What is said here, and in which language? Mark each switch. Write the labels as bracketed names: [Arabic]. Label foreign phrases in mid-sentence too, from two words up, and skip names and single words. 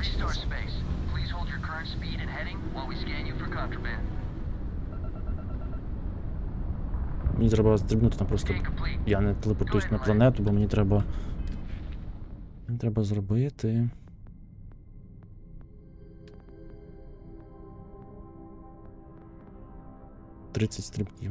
[English] Restore space. Please hold your current speed and heading while we scan you for contraband. [Ukrainian] Мені треба стрибнути там просто. Я не телепортуюсь на планету, бо мені треба. Мені треба зробити. — 30 стрибків.